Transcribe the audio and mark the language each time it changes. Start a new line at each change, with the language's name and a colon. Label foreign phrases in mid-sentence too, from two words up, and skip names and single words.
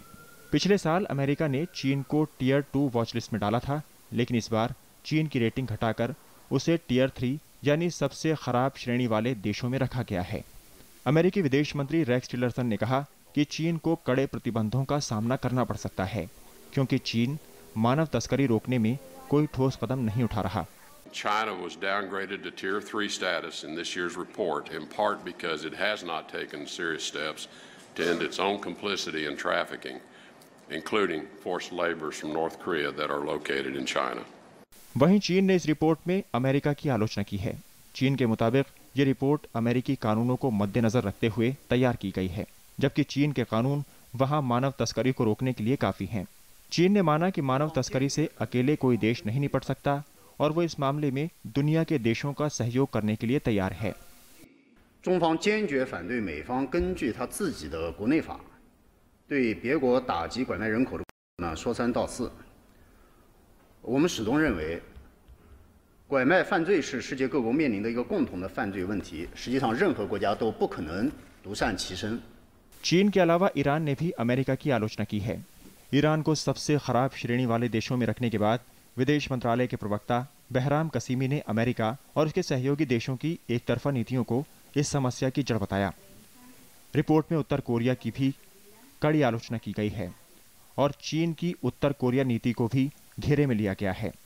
Hindi: पिछले साल अमेरिका ने चीन को टियर 2
English: watch list
Hindi: में डाला था, लेकिन इस बार चीन की रेटिंग घटाकर उसे टियर 3 यानी सबसे खराब श्रेणी वाले देशों में रखा गया है। अमेरिकी विदेश मंत्री रेक्स टिलरसन ने कहा कि चीन को कड़े प्रतिबंधों का सामना करना पड़ सकता है, क्योंकि चीन मानव तस्करी रोकने में कोई ठोस कदम नहीं उठा रहा।
English: China was downgraded to Tier 3 status in this year's report, in part because it has not taken serious steps to end its own complicity in trafficking, including forced laborers from North Korea that are located in China.
Hindi: वहीं चीन ने इस रिपोर्ट में अमेरिका की आलोचना की है। चीन के मुताबिक ये रिपोर्ट अमेरिकी कानूनों को मद्देनजर रखते हुए तैयार की गई है, जबकि चीन के कानून वहां मानव तस्करी को रोकने के लिए काफी हैं। चीन ने माना कि मानव तस्करी से अकेले कोई देश नहीं निपट सकता और वो इस मामले में दुनिया के देशों का सहयोग करने के लिए तैयार है।
Chinese: 中方坚决反对美方根据他自己的国内法对别国打击拐卖人口的说三道四。我们始终认为，拐卖犯罪是世界各国面临的一个共同的犯罪问题，实际上任何国家都不可能独善其身。
Hindi: चीन के अलावा ईरान ने भी अमेरिका की आलोचना की है। ईरान को सबसे खराब श्रेणी वाले देशों में रखने के बाद विदेश मंत्रालय के प्रवक्ता बहराम कसीमी ने अमेरिका और उसके सहयोगी देशों की एक तरफा नीतियों को इस समस्या की जड़ बताया। रिपोर्ट में उत्तर कोरिया की भी कड़ी आलोचना की गई है और चीन की उत्तर कोरिया नीति को भी घेरे में लिया गया है।